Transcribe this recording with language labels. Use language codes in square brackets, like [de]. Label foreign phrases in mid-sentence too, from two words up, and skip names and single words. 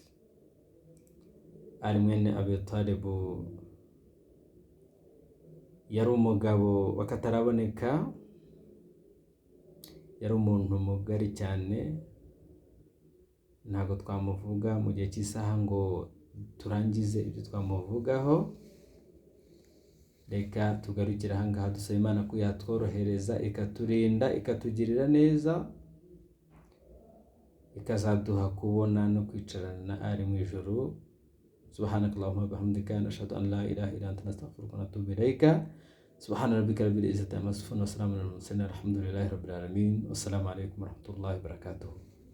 [rw] Ali mwene Abi Talib yari umugabo wakataraboneka, yari umuntu mugari cyane, ntabwo twamuvuga mu gihe cy'isaha ngo turangize ibyo twamuvugaho. Reka tugarukire aha ngaha, dusaba Imana ko yatworohereza ikaturinda ikatugirira neza, ikazaduha kubona no kwicarana na Ali mu ijuru. [ar] سبحانك اللهم وبحمدك، نشهد أن لا إله إلا أنت، نستغفرك ونتوب إليك. سبحان ربك رب العزة عما يصفون وسلام على المرسلين الحمد لله رب العالمين. والسلام عليكم ورحمة الله وبركاته.